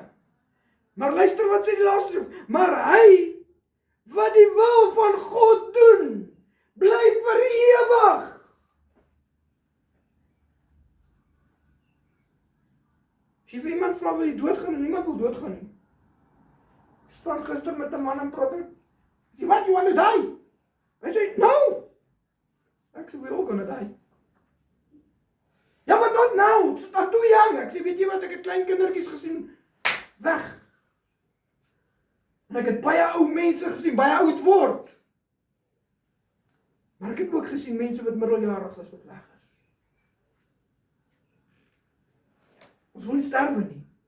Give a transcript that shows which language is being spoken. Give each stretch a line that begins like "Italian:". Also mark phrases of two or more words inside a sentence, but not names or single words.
Afrikaans: Maar luister wat sê die laaste skrif. Maar hy wat die wil van God doen, bly vir ewig. As jy vir iemand vra, wil jy doodgaan, en niemand wil doodgaan nie. Ek staan gister met 'n man en praat ek. Sê,
English: what, you want to die?
Afrikaans: Hy sê,
English: no.
Afrikaans: Ek sê,
English: we all gonna die.
Afrikaans: Ja,
English: but not now, it's not too young.
Afrikaans: Ek sê, weet jy wat, ek het klein kindertjies gesien, weg. En ek het baie ou mense gesien, baie oud word. Maar ek het ook gesien mense wat middeljarig is, wat weg is. Ons wil nie sterwe nie.